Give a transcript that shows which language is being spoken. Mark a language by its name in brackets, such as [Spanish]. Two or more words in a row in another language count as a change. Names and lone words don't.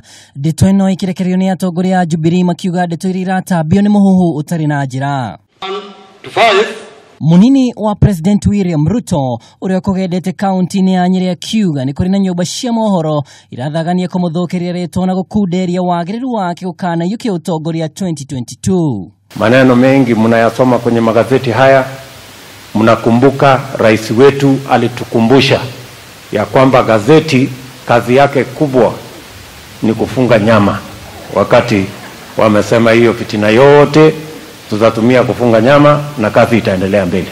[Kikuyu] Ndeto ino ikirekererio ni atongoria a Jubilee makiuga ndeto iria iratambio ni muhuhu utari na njira. Munini wa President William Ruto uria kugendete kaunti-ini ya Nyeri akiuga ni kuri na nyumba cia mohoro irathagania kumuthukiria ritwa na gukunderia wagiriru wake gukana yuki utongoria 2022. [Swahili] Maneno mengi mnayasoma kwenye magazeti haya. Mnakumbuka rais wetu alitukumbusha ya kwamba gazeti kazi yake kubwa ni kufunga nyama. Wakati wamesema hiyo fitina yote tutatumia kufunga nyama na kazi itaendelea mbele.